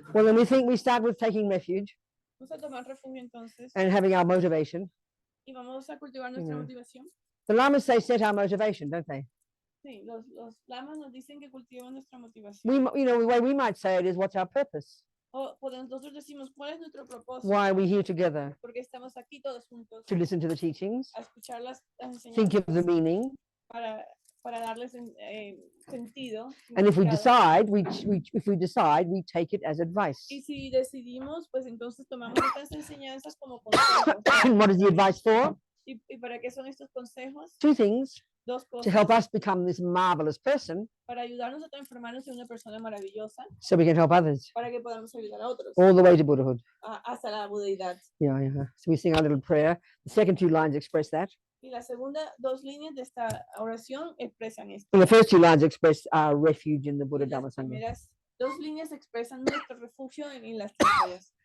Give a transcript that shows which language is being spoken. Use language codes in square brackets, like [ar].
[en] Well, then we think we start with taking refuge [es] Vamos a tomar refugio entonces [en] and having our motivation. [es] y vamos a cultivar nuestra motivación. [en] The lamas say set our motivation, don't they? [es] Sí, los lamas nos dicen que cultivan nuestra motivación. [en] The way we might say it is, what's our purpose? [es] O nosotros decimos, ¿cuál es nuestro propósito? [en] Why are we here together? [es] Porque estamos aquí todos juntos. [en] To listen to the teachings, [es] A escuchar las [en] think of the [es] enseñanzas [en] meaning, [es] para darles sentido. [en] and if we [es] significado. [en] decide, we take it as advice. [es] Y si decidimos, pues entonces tomamos estas enseñanzas como consejos. [en] And what is the advice for? [es] ¿Y para qué son estos consejos? [en] Two things: [es] Dos [en] to [es] cosas. [en] help us become this marvelous person, [es] Para ayudarnos a transformarnos en una persona maravillosa, [en] so we can help others [es] para que podamos ayudar a otros [en] all the way to Buddhahood. [es] Hasta la budeidad. [en] Yeah. So we sing our little prayer. The second two lines express that. [es] Y la segunda dos líneas de esta oración expresan esto. [en] And the first two lines express our refuge in the Buddha [es] Y [en] Dhamma [es] las [en] Sangha. [es] primeras dos líneas expresan nuestro refugio en las terapias.